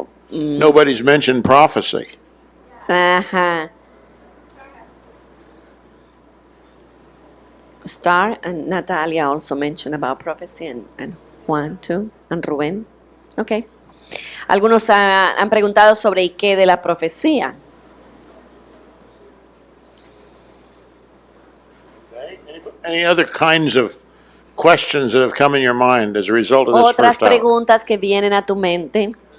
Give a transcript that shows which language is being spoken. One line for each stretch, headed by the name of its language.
English: Nobody's mentioned prophecy. Ajá. Star and Natalia also mentioned about prophecy and Juan too, and Rubén. Ok.
Spanish: Algunos han preguntado sobre ¿y qué de la profecía?
English: Any other kinds of questions that have come in your mind as a result of this
Spanish: Otras
English: first hour?
Spanish: preguntas que vienen a tu mente.